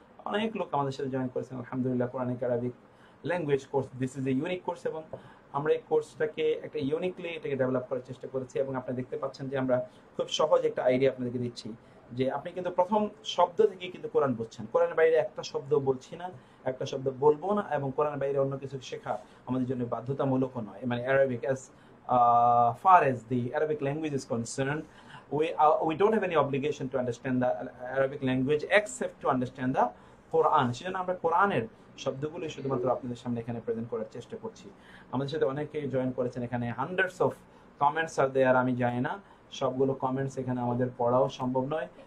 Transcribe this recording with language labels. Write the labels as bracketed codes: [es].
[bn] অনেক লোক আমাদের সাথে জয়েন করেছেন আলহামদুলিল্লাহ। Quranic Arabic language course, [en] this is a unique course, [bn] এবং আমরা এই কোর্সটাকে একটা ইউনিকলি এটাকে ডেভেলপ করার চেষ্টা করেছি। এবং আপনারা দেখতে পাচ্ছেন যে আমরা খুব সহজ একটা আইডিয়া আপনাদেরকে দিচ্ছি, যে আপনি কিন্তু প্রথম শব্দ থেকে কিন্তু কোরআন বুঝছেন। কোরআনের বাইরে একটা শব্দ বলছি না, একটা শব্দ বলবো না, এবং কোরআনের বাইরে অন্য কিছু শেখা আমাদের জন্য বাধ্যতামূলকও নয়। মানে [en] Arabic, as far as the Arabic language is concerned, we don't have any obligation to understand the Arabic language except to understand the Quran. [bn] সেজন্য আমরা কোরআনের শব্দগুলো শুধুমাত্র আপনাদের সামনে এখানে প্রেজেন্ট করার চেষ্টা করছি। আমাদের সাথে অনেকেই জয়েন করেছেন এখানে, [en] Hundreds of comments are there. [bn] আমি জানি না সবগুলো কমেন্টস এখানে আমাদের পড়াও সম্ভব নয়।